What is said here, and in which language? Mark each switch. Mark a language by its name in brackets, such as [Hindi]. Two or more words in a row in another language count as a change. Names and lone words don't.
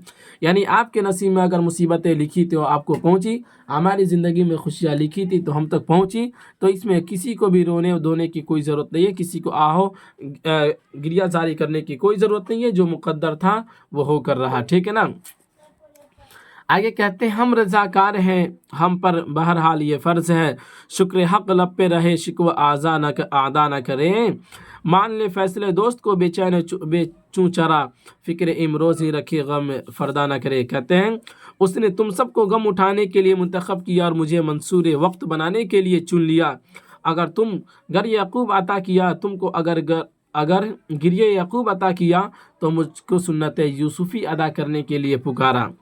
[Urdu] یعنی آپ کے نصیب میں اگر مصیبتیں لکھی تھی آپ کو پہنچی، ہماری زندگی میں خوشیاں لکھی تھی تو ہم تک پہنچی، تو اس میں کسی کو بھی رونے دھونے کی کوئی ضرورت نہیں ہے، کسی کو گریہ زاری کرنے کی کوئی ضرورت نہیں ہے، جو مقدر تھا وہ ہو کر رہا، ٹھیک ہے نا۔ آگے کہتے ہیں ہم رضاکار ہیں، ہم پر بہرحال یہ فرض ہے، شکر حق لب پہ رہے، شکوہ اعدا نہ کریں، مان لے فیصلے دوست کو بے چوں چرا، فکر امروزی رکھے غم فردا نہ کرے۔ کہتے ہیں اس نے تم سب کو غم اٹھانے کے لیے منتخب کیا اور مجھے منصور وقت بنانے کے لیے چن لیا۔ اگر تم گر یعقوب عطا کیا، تم کو اگر گریہ یعقوب عطا کیا تو مجھ کو سنت یوسفی ادا کرنے کے لیے پکارا۔